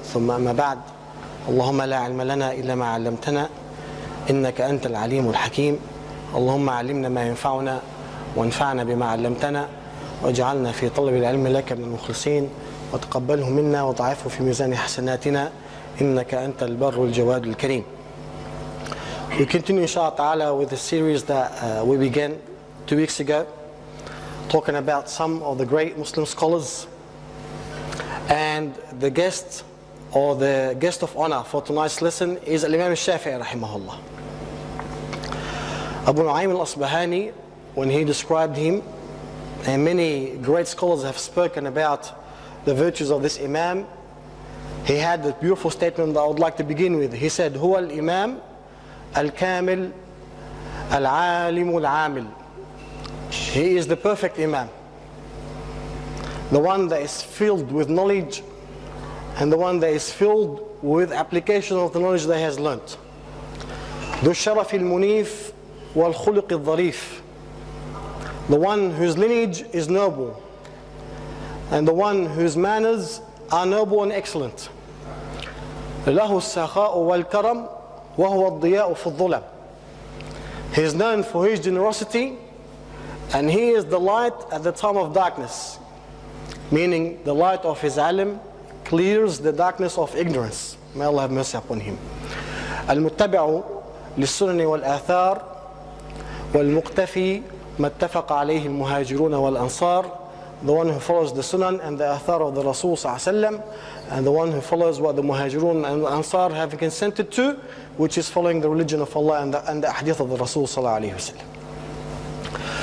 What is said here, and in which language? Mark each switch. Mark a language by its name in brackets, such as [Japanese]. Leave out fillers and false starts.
[Arabic] ثم أما بعد، اللهم لا علم لنا إلا ما علمتنا إنك أنت العليم الحكيم. اللهم علمنا ما ينفعنا وانفعنا بما علمتنا، واجعلنا في طلب العلم لك من المخلصين، وتقبله منا وضعفه في ميزان حسناتنا إنك أنت البر الجواد الكريم. [English] We continue inshallah ta'ala with the series that we began 2 weeks ago, talking about some of the great Muslim scholars. And the guest or the guest of honor for tonight's lesson is Imam Shafei rahimahullah. Abu Nu'aym al-Asbahani, when he described him, and many great scholars have spoken about the virtues of this Imam, he had this beautiful statement that I would like to begin with. [Arabic] He said, "Huwa al-Imam al-Kamil al-Alim al-Amil." [English] He is the perfect Imam, the one that is filled with knowledge and the one that is filled with application of the knowledge that he has learnt. [Arabic] ذو الشرف المنيف والخلق الظريف, [English] the one whose lineage is noble and the one whose manners are noble and excellent. [Arabic] له السخاء والكرم وهو الضياء في الظلم. [English] He is known for his generosity, and he is the light at the time of darkness, meaning the light of his alim clears the darkness of ignorance. May Allah have mercy upon him. [Arabic] المتبع للسنن والآثار والمقتفي ما اتفق عليه المهاجرون والأنصار, [English] the one who follows the sunan and the athar of the Rasul sallallahu alaihi wasallam, and the one who follows what the muhajirun and the ansar have consented to, which is following the religion of Allah and the hadith of the Rasul sallallahu alaihi wasallam.